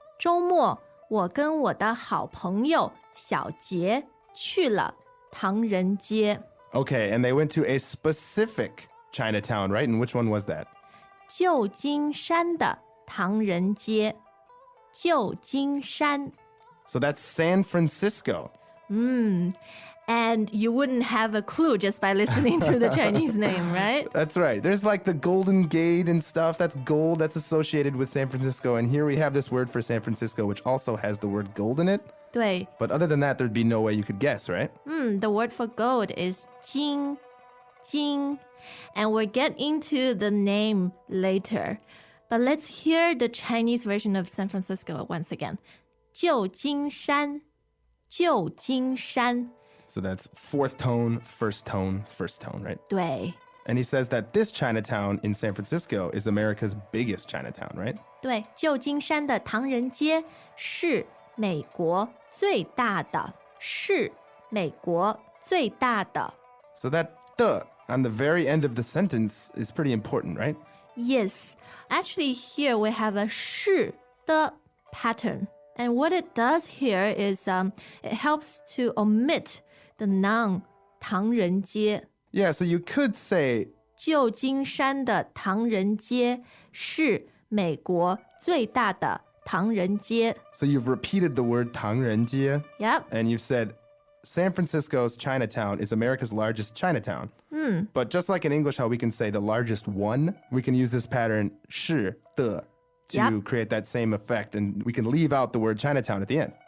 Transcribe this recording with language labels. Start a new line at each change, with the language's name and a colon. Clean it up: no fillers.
Chinese: 周末，我跟我的好朋友小杰去了唐人街。
English: Okay, and they went to a specific Chinatown, right? And which one was that?
Chinese: 旧金山的唐人街。旧金山。
English: So that's San Francisco. And you wouldn't have a clue just by listening to the Chinese name, right? That's right. There's like the Golden Gate and stuff. That's gold. That's associated with San Francisco. And here we have this word for San Francisco, which also has the word gold in it.
Chinese: 对，
English: But other than that, there'd be no way you could guess, right? the word for gold is 金，金. And we'll get into the name later. But let's hear the Chinese version of San Francisco once again.
Chinese: 旧金山，旧金山。
English: So that's fourth tone, first tone, right?
Chinese: 对，
English: And he says that this Chinatown in San Francisco is America's biggest Chinatown, right?
Chinese: 对，旧金山的唐人街是美国最大的，是美国最大的。
English: So that the on the very end of the sentence is pretty important, right? Yes, actually here we have a 是的 pattern. And what it does here is it helps to omit the noun 唐人街。 Yeah, so you could say
Chinese: 旧金山的唐人街是美国最大的唐人街。
English: so you've repeated the word 唐人街 Yep. and you've said San Francisco's Chinatown is America's largest Chinatown. But just like in English how we can say the largest one, we can use this pattern 是的 to Yep. create that same effect, and we can leave out the word Chinatown at the end.